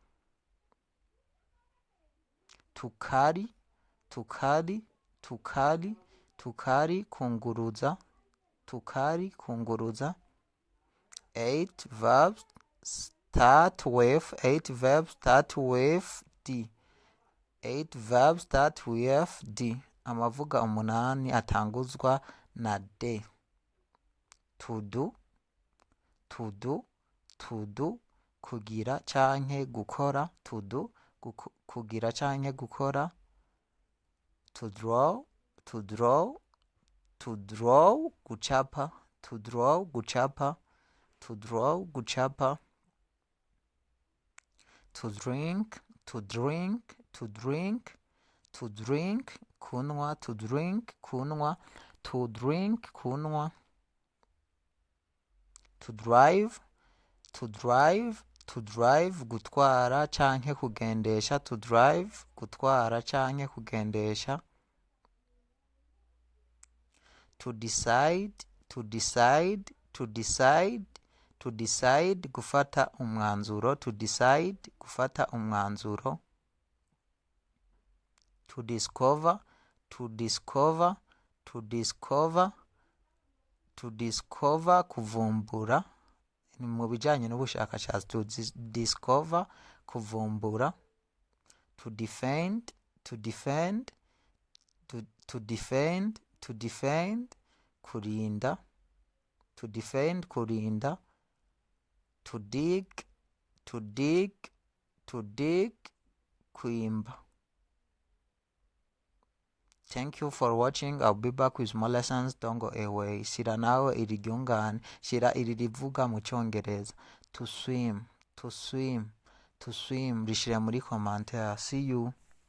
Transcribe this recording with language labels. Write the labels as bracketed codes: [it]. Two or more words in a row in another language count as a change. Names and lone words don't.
[en] To carry, to carry, to carry, to carry, kunguruza. To carry, kunguruza. Eight verbs start with D. 8 verbs start with D. [rn] Amavuga umunani atanguzwa na D. [en] To do, to do, to do, [rn] kugira canke gukora. [en] To do, [rn] kugira canke gukora. [en] To draw, to draw, to draw, gucapa. To draw, gucapa. To draw, gucapa. To drink, to drink, to drink, to drink, kunywa. To drink, kunywa. To drink, kunywa. To drive, to drive, to drive, [rn] gutwara canke kugendesha. [en] To drive, [rn] gutwara canke kugendesha. [en] To decide, to decide, to decide, to decide, [rn] gufata umwanzuro. [en] To decide, [rn] gufata umwanzuro. [en] To discover, to discover, to discover, to discover, [rn] kuvumbura. Ni mu bijanye n'ubushakashatsi. [en] To discover, kuvumbura. To defend, to defend, to defend, to defend, kurinda. To defend, kurinda. To dig, to dig, to dig, kwimba. Thank you for watching. I'll be back with more lessons. Don't go away. [rn] Shira nawe iri ryungane. Shira iri rivuga mu Cyongereza. [en] To swim, to swim, to swim. [rn] Rishira muri commentaire. [en] See you.